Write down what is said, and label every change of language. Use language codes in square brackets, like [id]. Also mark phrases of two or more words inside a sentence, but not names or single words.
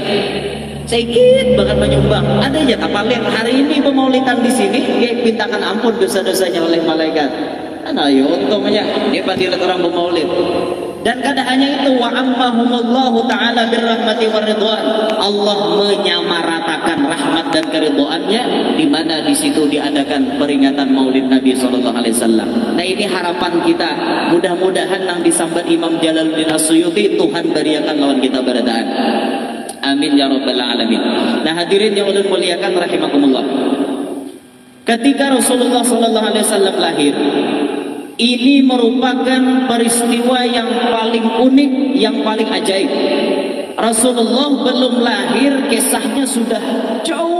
[bjn] Sedikit banget menyumbang. Ada aja kapalin hari ini pemaulidan di sini, dia mintakan ampun dosa-dosanya oleh malaikat. Nah, ya untungnya dia pasti orang bermaulid. Dan kada hanya itu, [ar] وعمهم الله تعالى بالرحمة والرضوان. [bjn] Allah menyamaratakan rahmat dan keridhaannya di mana di situ diadakan peringatan Maulid Nabi [ar] صلى الله عليه وسلم. [bjn] Nah, ini harapan kita. Mudah-mudahan nang disambat Imam Jalaluddin As-Suyuti, Tuhan bariakan lawan kita beradaan. [ar] آمين يا رب العالمين. [bjn] Nah, hadirin yang ulun muliakan rahimakumullah. Ketika Rasulullah [ar] صلى الله عليه وسلم [bjn] lahir, ini merupakan peristiwa yang paling unik, yang paling ajaib. Rasulullah belum lahir, kisahnya sudah jauh.